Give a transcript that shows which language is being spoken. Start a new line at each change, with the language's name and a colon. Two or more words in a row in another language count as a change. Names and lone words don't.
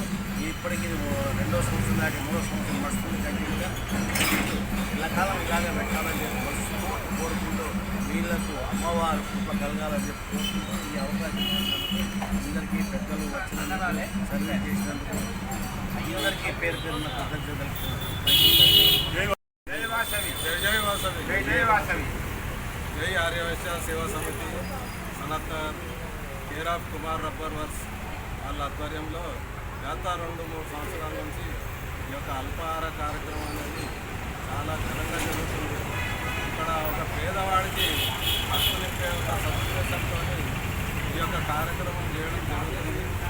Telugu: ఇప్పటికీ 2వ సంవత్సరం దాకా 3వ సంవత్సరం నడుస్తుంది. కంటిన్యూగా ఎల్లకాలం ఇలాగే పెట్టాలని చెప్పి కోరుకుంటూ వీళ్లకు అమ్మవారు కృప కలగాలని చెప్పి కోరుకుంటూ ఈ అవకాశం అందరికీ పెద్దలు వచ్చినందుకు సర్వే చేసినందుకు అందరికీ పేరు పేరున్న కృతజ్ఞతలు.
Hindi: जय वासवी जय जय वासवी
Telugu: జై జై వాసవి जय आर्यवैश्य सेवा समिति सनत्नगर
English: care of
Telugu: కుమార్ రబ్బర్ వర్క్స్ వాళ్ళ ఆధ్వర్యంలో గత 2-3 సంవత్సరాల నుంచి ఈ యొక్క అల్పాహార కార్యక్రమం అనేది చాలా ఘనంగా జరుగుతుంది. ఇక్కడ ఒక పేదవాడికి హక్కు నింపే ఒక సదుద్దేశంతో ఈ యొక్క కార్యక్రమం చేయడం జరుగుతుంది.